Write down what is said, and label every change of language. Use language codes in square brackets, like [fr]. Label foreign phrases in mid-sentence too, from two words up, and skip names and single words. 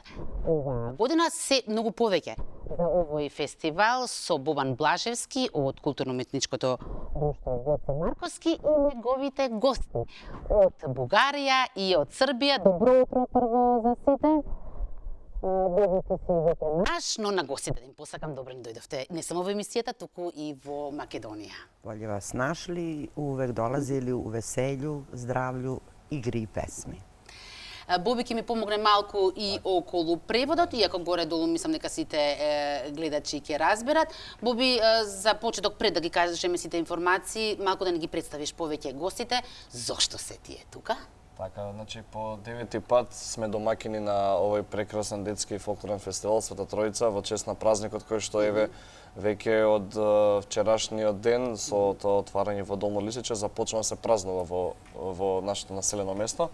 [mk] Оваа година се многу повеќе за овој фестивал со Бобан Блажевски од културно-уметничкото друштво Гоце Марковски и неговите гости од Бугарија и од Србија. Добро утро прво за сите. Богите си веќе наш, но на гостите да им посакам добро ни дојдовте не само во емисијата, туку и во Македонија. [sr] Bolje vas našli, uvek dolazili u veselju, zdravlju, igri i pesmi. [mk] Боби ќе ми помогне малку и околу преводот, иако горе-долу мислам дека сите гледачи ќе разберат. Боби, за почеток пред да ги кажеме сите информации, малку да не ги представиш повеќе гостите, зошто се тие тука? Така, значи по 9-ти пат сме домакини на овој прекрасен детски и фолклорен фестивал Света Тројца во чест на празникот кој што еве веќе од вчерашниот ден со тоа отварање во Долно Лисиче започна да се празнува во нашето населено место.